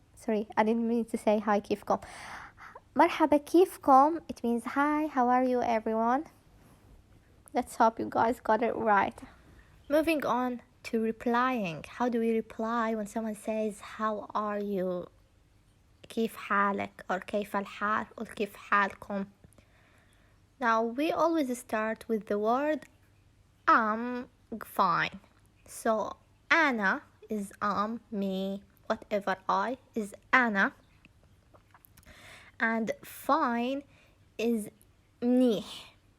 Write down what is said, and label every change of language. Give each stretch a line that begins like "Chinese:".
English: Sorry, I didn't mean to say hi كيفكم.
Arabic: مرحبا كيفكم,
English: it means hi, how are you everyone? Let's hope you guys got it right. Moving on to replying. How do we reply when someone says how are you?
Arabic: كيف حالك or كيف الحال or كيف حالكم.
English: Now we always start with the word I'm fine. So أنا is me, whatever I is أنا, and fine is منيح.